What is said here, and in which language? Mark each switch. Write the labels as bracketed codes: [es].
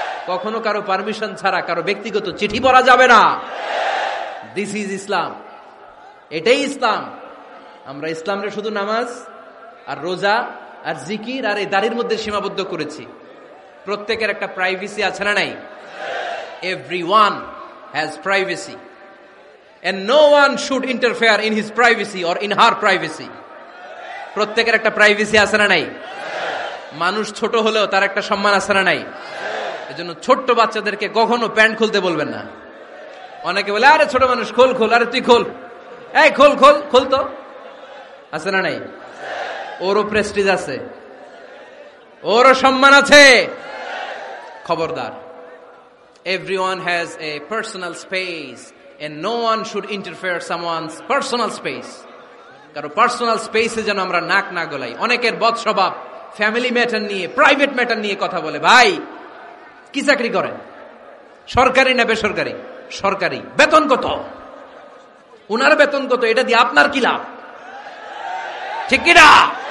[bn] কখনো কারো পারমিশন ছাড়া কারো ব্যক্তিগত চিঠি পড়া যাবে না। [en] this is Islam, [bn] এটাই ইসলাম। আমরা ইসলামরে শুধু নামাজ আর রোজা আর জিকির আর এই দাড়ির মধ্যে সীমাবদ্ধ করেছি। প্রত্যেকের একটা প্রাইভেসি আছে না নাই? [en] Everyone has privacy and no one should interfere in his privacy or in her privacy. [bn] প্রত্যেকের একটা প্রাইভেসি আছে না নাই? মানুষ ছোট হলেও তার একটা সম্মান আছে না নাই? এজন্য ছোট্ট বাচ্চাদেরকে কখনো প্যান্ট খুলতে বলবেন না। অনেকে বলে আরে ছোট মানুষ, খোল খোল, আরে তুই খোল, এই খোল খোল খোল, তো আছে না নাই? ওরও প্রেস্টিজ আছে, ওরও সম্মান আছে। খবরদার, [en] everyone has a personal space and no one should interfere someone's personal space. [bn] কারো পার্সোনাল স্পেসে যেন আমরা নাক না গলাই। অনেকের বদ স্বভাব ফ্যামিলি ম্যাটার নিয়ে, প্রাইভেট ম্যাটার নিয়ে কথা বলে। ভাই, কি চাকরি করেন? সরকারি না বেসরকারি? সরকারি। বেতন কত? উনার বেতন কত? এটা দিয়ে আপনার কি লাভ? ঠিক কিনা?